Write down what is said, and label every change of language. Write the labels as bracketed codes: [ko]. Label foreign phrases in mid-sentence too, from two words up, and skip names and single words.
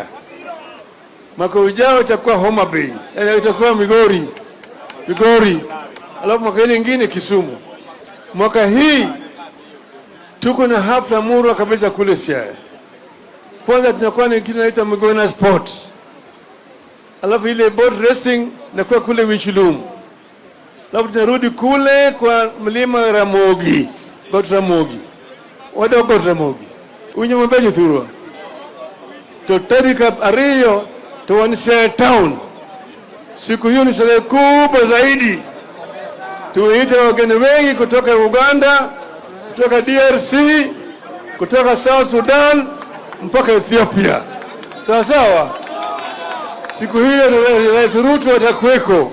[sw] Mwaka ujao itakuwa Homa Bay. Itakuwa Migori. Alafu mwaka mwingine Kisumu. Mwaka hii tuko na hafla murwa kabisa kule Siaya. Kwanza tunakuwa na kitu inaitwa Migori Sport. Alafu ile boat racing inakuwa kule Wichilum. Alafu tunarudi kule kwa mlima Ramogi. [luo] Ramogi. Unye mbeje thurwa. [sw] Tutarika Ariyo tuwanisha town. Siku hiyo ni sherehe kubwa zaidi. Tuite wageni wengi kutoka Uganda, kutoka DRC, kutoka South Sudan mpaka Ethiopia. Sawa. Siku hiyo Rais Ruto atakuweko.